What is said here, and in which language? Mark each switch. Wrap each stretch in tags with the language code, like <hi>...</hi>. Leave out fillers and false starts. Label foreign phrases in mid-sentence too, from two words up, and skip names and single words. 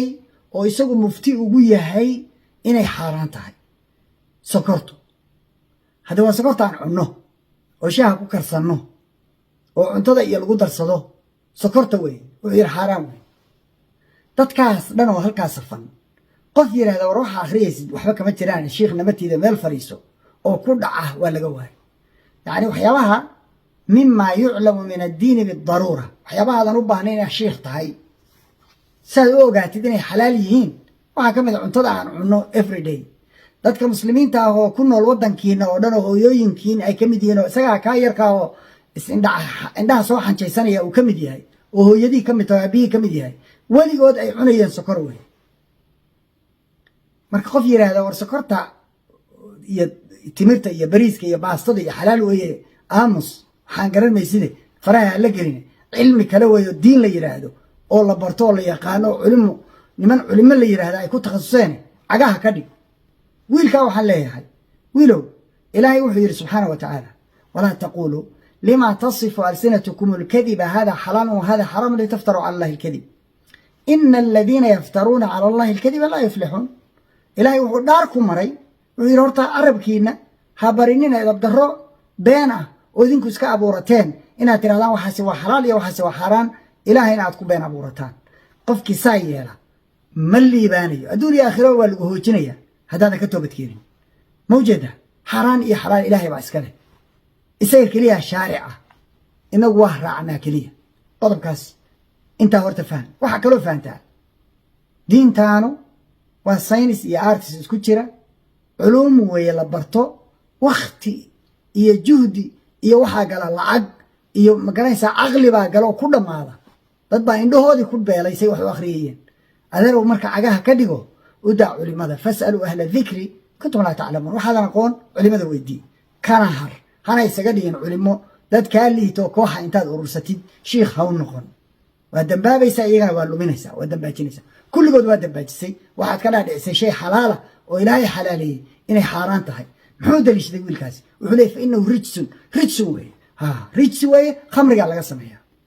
<so>oo isagu mufti ugu yahay inay xaaraan tahay sokortu hadda waa sokortaan cunno oo shaaha ku karsanno oo cuntada iyo lagu darsado sokorta weeye wuxuu yidhi xaaraan weeye dadkaas dhan oo halkaas safan qof yiraahdo war waxa akhriyaysid waxba kama jiraan sheekh namatiida meel fariiso oo ku dhaca waa laga waay yaani waxyaabaha</so> <ar>مما يعلم من الدين بالضرورة</ar> <so>waxyaabaha aan u baahnayn in sheekh tahay saad u ogaatid inay xalaal yihiin waxa kamid ah cuntada aan cunno</so> <en>every day</en> <so>dadka muslimiinta ah oo ku nool wadankiina oo dhan oo hooyooyinkiin ay kamid yihiin oo isaga ka yarka oo indhaha soo xanjaysanaya uu kamid yahay oo hooyadii kamid tahay aabihii kamid yahay waligood ay cunayeen sokor weey marka qof yiraahdo war sokorta iyo timirta iyo bariiska iyo baastada iyo xalaal weeye aamus waxaan garanaysid faraha la gelin cilmi kale weeyo diin la yiraahdo oo la barto oo la yaqaano culimo la yiraahdo ay ku takhasuseen cagaha ka dhig wiilka waxaan leeyahay wiilow ilaahay wuxuu yiri</so> <ar>سبحانه وتعالى ولا تقولوا لما تصف ألسنتكم الكذب هذا حلال وهذا حرام لتفتروا على الله الكذب إن الذين يفترون على الله الكذب لا يفلحون</ar> <so>ilaahay wuxuu dhaar ku maray wuxuu yiri horta arabkiina ha barinina idab daro been ah oo idinku iska abuurateen inaad tirahdaan waxaasi waa xalaal iyo waxaasi waa xaraan ilaahayna aad ku been abuurataan qofkii saa yeela ma liibaanayo adduun iyo aakhiro waa lagu hoojinaya haddaadan ka toobad keenin mawjada xaraan iyo xalaal ilaahay baa iska leh isaga keliya shaaric ah inagu waa raacnaa keliya qodobkaas intaa horta faham waxa kaloo fahantaa diintaanu waa science iyo arts isku jira علوم ويلا برتو وقتي iyo juhdi iyo waxaa gala lacag iyo magaranaysaa caqli baa gala oo ku dhammaada dad baa indhahoodii ku beelaysay wax u akhriyayeen adeerow marka cagaha ka dhigo u daa culimada fas'aluu</so> <ar>أهل الذكر كنتم لا تعلمون</ar> <so>waxaadan aqoon culimada weydii kana har hana isaga dhigin culimo dad kaa liito kooxa intaad urursatid shiikh ha u noqon waa dambaabaysaa iyagana waa luminaysaa waa dambaajinaysaa kulligood waa dambaajisay waxaad ka dhaadhicisay shay xalaala oo ilaahay xalaaleeyey inay xaaraan tahay muxuu daliishaday wiilkaasi wuxuu leeyay</so> <ar>فإنه رجس</ar> <so>weeye rijsi weeye khamrigaa laga sameeyaa</so>